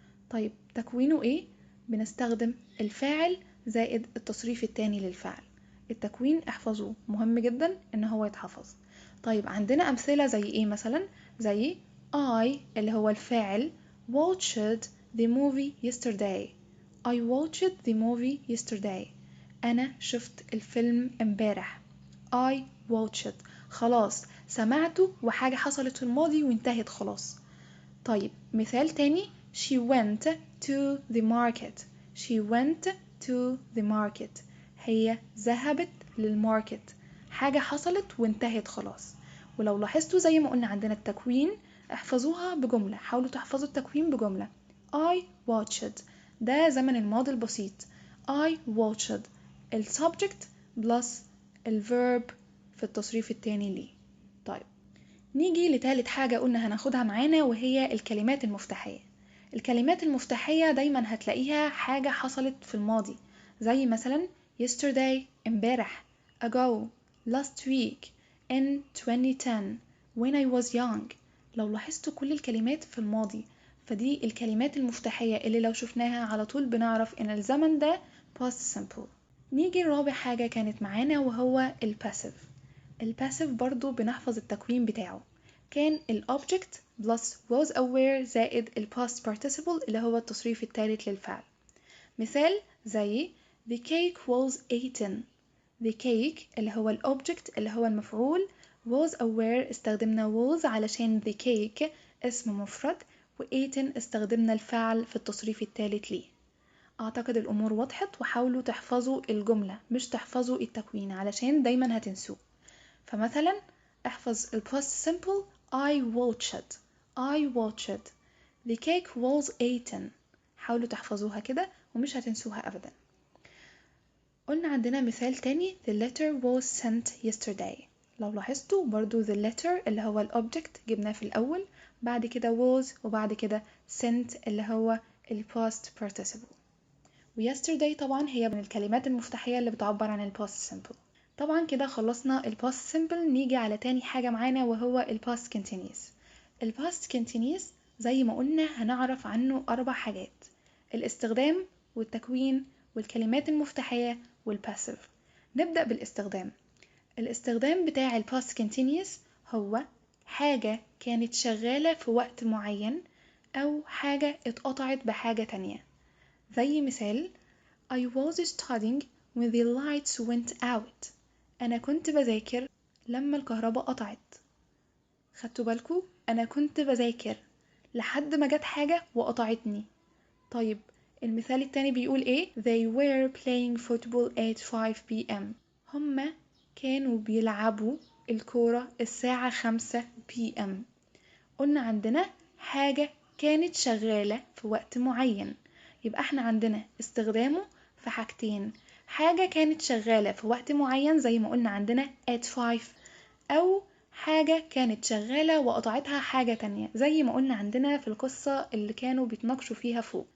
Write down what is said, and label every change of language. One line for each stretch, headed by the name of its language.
Arabic: طيب تكوينه ايه؟ بنستخدم الفاعل زائد التصريف التاني للفعل. التكوين احفظوه، مهم جدا ان هو يتحفظ. طيب عندنا امثلة زي ايه مثلا؟ زي I اللي هو الفاعل
English: watched the movie yesterday. I watched the movie yesterday.
Arabic: انا شفت الفيلم امبارح.
English: I watched،
Arabic: خلاص سمعته وحاجة حصلت في الماضي وانتهت خلاص. طيب مثال تاني:
English: she went to the market. she went to the market،
Arabic: هي ذهبت للماركت، حاجة حصلت وانتهت خلاص. ولو لاحظتوا زي ما قلنا عندنا التكوين، احفظوها بجملة، حاولوا تحفظوا التكوين بجملة.
English: I watched،
Arabic: ده زمن الماضي البسيط. I watched السبجكت بلس الفيرب في التصريف التاني ليه. طيب نيجي لتالت حاجة قلنا هناخدها معانا، وهي الكلمات المفتاحية. الكلمات المفتاحية دايما هتلاقيها حاجة حصلت في الماضي، زي مثلا yesterday امبارح،
English: ago last week، in 2010 when I was young.
Arabic: لو لاحظتوا كل الكلمات في الماضي، فدي الكلمات المفتاحية اللي لو شفناها على طول بنعرف ان الزمن ده past simple. نيجي لرابع حاجة كانت معانا، وهو الباسيف. الباسيف برضو بنحفظ التكوين بتاعه، كان الobject plus
English: was aware
Arabic: زائد past participle اللي هو التصريف الثالث للفعل. مثال زي
English: the cake was eaten. the cake
Arabic: اللي هو الobject اللي هو المفعول،
English: was aware
Arabic: استخدمنا was علشان the cake اسم مفرد، و eaten استخدمنا الفعل في التصريف الثالث ليه. أعتقد الأمور وضحت، وحاولوا تحفظوا الجملة مش تحفظوا التكوين علشان دايما هتنسوه. فمثلا احفظ
English: past simple: I watched. I watched the cake was eaten.
Arabic: حاولوا تحفظوها كده ومش هتنسوها أبدا. قلنا عندنا مثال تاني:
English: the letter was sent yesterday.
Arabic: لو لاحظتوا برضو
English: the letter
Arabic: اللي هو الobject جبناه في الأول، بعد كده was، وبعد كده sent اللي هو past participle. و yesterday طبعا هي من الكلمات المفتاحية اللي بتعبر عن past simple. طبعا كده خلصنا past simple. نيجي على تاني حاجة معانا، وهو past continuous. past continuous زي ما قلنا هنعرف عنه 4 حاجات: الاستخدام، والتكوين، والكلمات المفتاحية، والباسيف. نبدأ بالاستخدام. الاستخدام بتاع past continuous هو حاجة كانت شغالة في وقت معين، أو حاجة اتقطعت بحاجة تانية. زي مثال
English: I was studying when the lights went out.
Arabic: أنا كنت بذاكر لما الكهرباء قطعت. خدتوا بالكوا؟ أنا كنت بذاكر لحد ما جت حاجة وقطعتني. طيب المثال التاني بيقول ايه؟
English: They were playing football at 5 p.m.
Arabic: هما كانوا بيلعبوا الكورة الساعة 5 p.m. قلنا عندنا حاجة كانت شغالة في وقت معين، يبقى احنا عندنا استخدامه في حاجتين: حاجة كانت شغالة في وقت معين زي ما قلنا عندنا at 5، أو حاجة كانت شغالة وقطعتها حاجة تانية زي ما قلنا عندنا في القصة اللي كانوا بيتناقشوا فيها فوق.